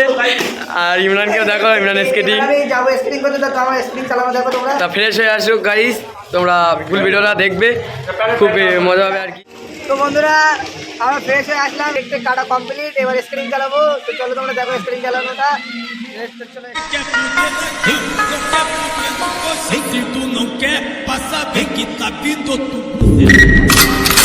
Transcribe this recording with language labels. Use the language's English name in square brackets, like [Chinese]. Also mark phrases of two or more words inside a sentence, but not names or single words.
[Bangla] আর ইমরানকেও দেখো, ইমরান স্কেটিং যাবো স্প্রিং করতে, তো আমার স্প্রিং চালানো দেখো তোমরা। তা ফ্রেশ হয়ে আসুক গাইস, তোমরা ফুল ভিডিওটা দেখবে, খুব মজা হবে আর কি। তো বন্ধুরা আমরা ফ্রেশ হয়ে আসলাম, একটু কাটা কমপ্লিট, এবার স্ক্রিন চালাবো। তো চলো তোমরা দেখো স্ক্রিন চালানোটা। [Portuguese] Se tu não quer, passa bem que tá vindo outro.